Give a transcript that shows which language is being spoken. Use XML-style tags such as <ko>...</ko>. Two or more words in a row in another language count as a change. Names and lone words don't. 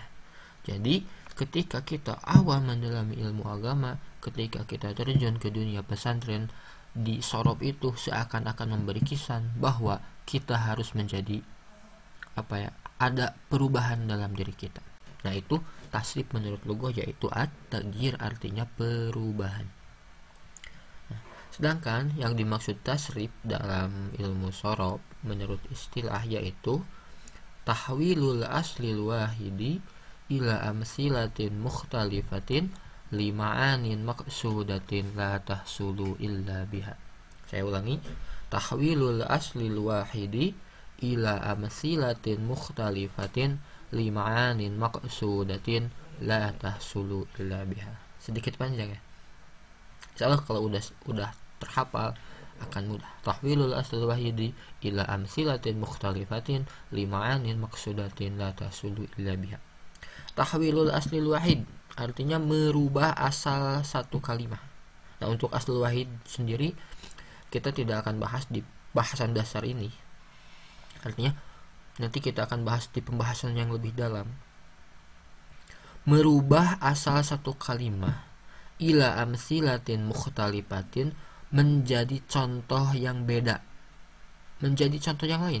<id>Jadi ketika kita awal mendalami ilmu agama, ketika kita terjun ke dunia pesantren, di sorof itu seakan-akan memberi kesan bahwa kita harus menjadi ada perubahan dalam diri kita. Nah, itu tasrif menurut lugah yaitu at-taghyir, artinya perubahan. Nah, sedangkan yang dimaksud tasrif dalam ilmu sorof menurut istilah yaitu</id> <ar>تحويل الأصل الواحد إلى أمثلة مختلفة لمعان مقصودة لا تحصل إلا بها.</ar> <id>Saya ulangi,</id> <ar>تحويل الأصل الواحد إلى أمثلة مختلفة لمعان مقصودة لا تحصل إلا بها.</ar> <id>Sedikit panjang ya. Insyaallah kalau udah terhafal akan mudah.</id> <ar>تحويل الأصل الواحد إلى أمثلة مختلفة لمعان مقصودة لا تحصل إلا بها. تحويل الأصل الواحد</ar> <id>artinya merubah asal satu kalimat. Nah, untuk</id> <ar>الأصل الواحد</ar> <id>sendiri kita tidak akan bahas di bahasan dasar ini. Artinya Nanti kita akan bahas di pembahasan yang lebih dalam. Merubah asal satu kalimah</id> <ar>إلى أمثلة مختلفة</ar> <id>menjadi contoh yang beda, menjadi contoh yang lain.</id>